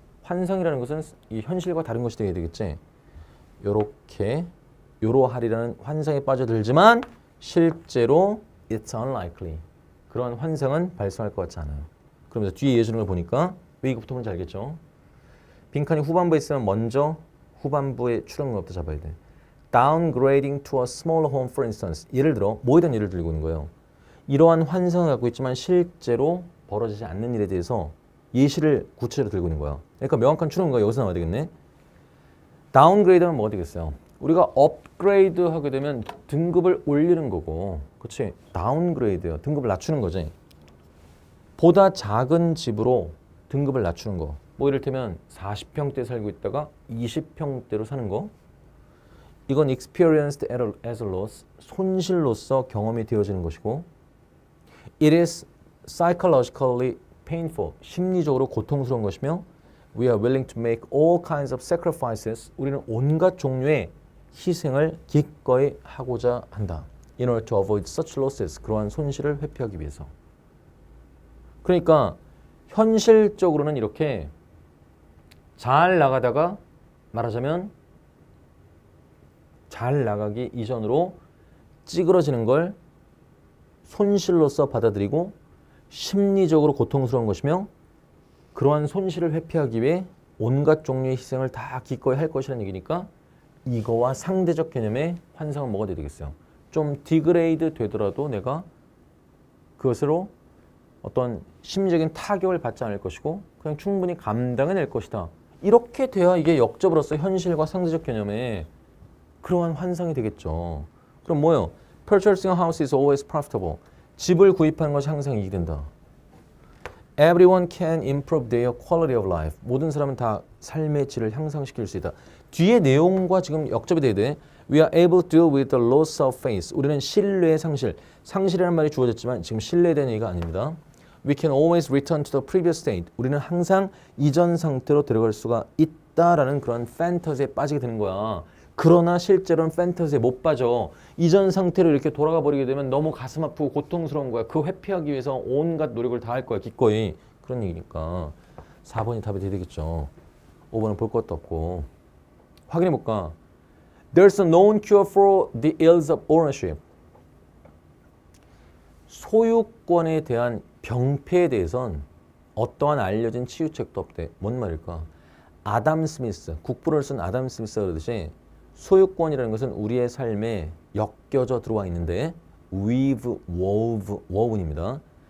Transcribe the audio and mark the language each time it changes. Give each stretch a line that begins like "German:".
Korean: 환상이라는 것은 이 현실과 다른 것이 되어야 되겠지. 요렇게 요러하리라는 환상에 빠져들지만 실제로
English: it's unlikely.
Korean: 그런 환상은 발생할 것 같지 않아요. 그러면서 뒤에 이어지는 걸 보니까 왜 이것부터 먼저 알겠죠? 빈칸이 후반부에 있으면 먼저 후반부의 추론문부터 잡아야 돼.
English: Downgrading to a smaller home for instance.
Korean: 예를 들어 뭐에 대한 예를 들고 있는 거예요. 이러한 환상을 갖고 있지만 실제로 벌어지지 않는 일에 대해서 예시를 구체적으로 들고 있는 거야. 그러니까 명확한 추론문가 여기서 나와야 되겠네. 다운그레이드는 뭐가 되겠어요? 우리가 업그레이드 하게 되면 등급을 올리는 거고, 그치? 다운그레이드요. 등급을 낮추는 거지. 보다 작은 집으로 등급을 낮추는 거. 뭐 이를테면 40평대 살고 있다가 20평대로 사는 거. 이건
English: experienced as a loss,
Korean: 손실로서 경험이 되어지는 것이고,
English: it is psychologically painful,
Korean: 심리적으로 고통스러운 것이며,
English: we are willing to make all kinds of sacrifices,
Korean: 우리는 온갖 종류의 희생을 기꺼이 하고자 한다.
English: In order to avoid such losses,
Korean: 그러한 손실을 회피하기 위해서. 그러니까 현실적으로는 이렇게 잘 나가다가 말하자면 잘 나가기 이전으로 찌그러지는 걸 손실로서 받아들이고 심리적으로 고통스러운 것이며 그러한 손실을 회피하기 위해 온갖 종류의 희생을 다 기꺼이 할 것이라는 얘기니까 이거와 상대적 개념의 환상은 뭐가 돼야 되겠어요? 좀 디그레이드 되더라도 내가 그것으로 어떤 심리적인 타격을 받지 않을 것이고 그냥 충분히 감당해낼 것이다. 이렇게 돼야 이게 역접으로서 현실과 상대적 개념의 그러한 환상이 되겠죠. 그럼 뭐예요?
English: Purchasing a house is always profitable.
Korean: 집을 구입하는 것이 항상 이익이 된다.
English: Everyone can improve their quality of life.
Korean: 모든 사람은 다 삶의 질을 향상시킬 수 있다. 뒤에 내용과 지금 역접이 돼야 돼.
English: We are able to deal with the loss of faith.
Korean: 우리는 신뢰의 상실. 상실이라는 말이 주어졌지만 지금 신뢰에 대한 얘기가 아닙니다.
English: We can always return to the previous state.
Korean: 우리는 항상 이전 상태로 들어갈 수가 있다라는 그런 판타지에 빠지게 되는 거야. 그러나 실제로는 판타지에 못 빠져. 이전 상태로 이렇게 돌아가 버리게 되면 너무 가슴 아프고 고통스러운 거야. 그 회피하기 위해서 온갖 노력을 다 할 거야. 기꺼이. 그런 얘기니까 4번이 답이 돼야 되겠죠. 5번은 볼 것도 없고. 확인해 볼까?
English: There's a known cure for the ills of ownership.
Korean: 소유권에 대한 병폐에 대해선 어떠한 알려진 치유책도 없대. 뭔 말일까? 아담 스미스, 국부를 쓴 아담 스미스가 그러듯이 소유권이라는 것은 우리의 삶에 엮여져 들어와 있는데 weave, woven입니다.